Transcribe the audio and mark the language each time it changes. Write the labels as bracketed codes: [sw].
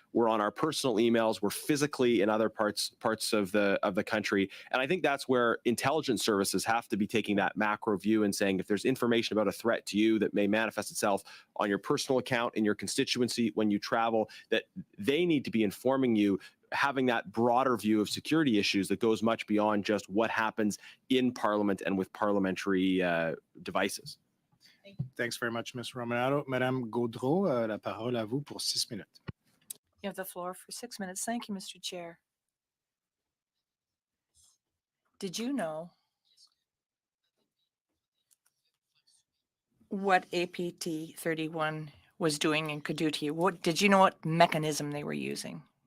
[en] We're on our personal emails. We're physically in other parts of the country, and I think that's where intelligence services have to be taking that macro view and saying, if there's information about a threat to you that may manifest itself on your personal account in your constituency when you travel, that they need to be informing you, having that broader view of security issues that goes much beyond just what happens in Parliament and with parliamentary devices. Thanks very much, Ms. Romanado. [fr] Madame Gaudreau, la parole à vous pour 6 minutes. [en] You have the floor for 6 minutes. Thank you, Mr. Chair. Did you know what APT 31 was doing and could do to you? Did you know what mechanism they were using?